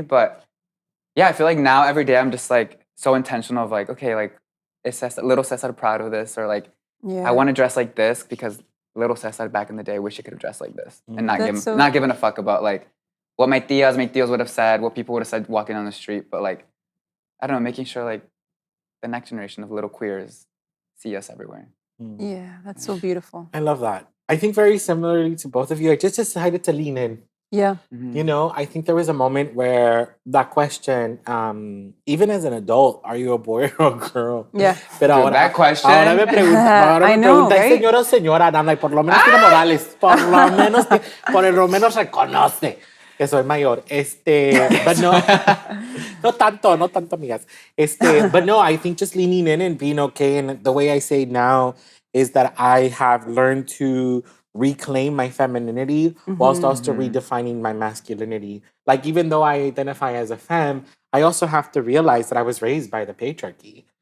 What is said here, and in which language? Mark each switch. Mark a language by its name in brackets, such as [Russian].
[English] But yeah, I feel like now every day I'm just like so intentional of like, okay, like is little Cesar proud of this, or like I want to dress like this because little Cesar back in the day wish he could have dressed like this, and not giving a fuck about like what my tios would have said, what people would have said walking down the street, but like I don't know, making sure like the next generation of little queers see us everywhere. Yeah, that's so beautiful. I love that. I think very similarly to both of you, I just decided to lean in. Yeah. You know, I think there was a moment where that question, even as an adult, are you a boy or a girl? Yeah. [Spanish] Pero [English] Dude, that question. [Spanish] Ahora me pregunta, [English] I know, right? [Spanish] señora o señora, [English] and I'm like, [Spanish] por lo menos tiene modales, por lo menos reconoce que soy mayor. But no, no tanto, amigas. [English] But no, I think just leaning in and being okay, and the way I say now is that I have learned to reclaim my femininity whilst also redefining my masculinity. Like, even though I identify as a femme, I also have to realize that I was raised by the patriarchy.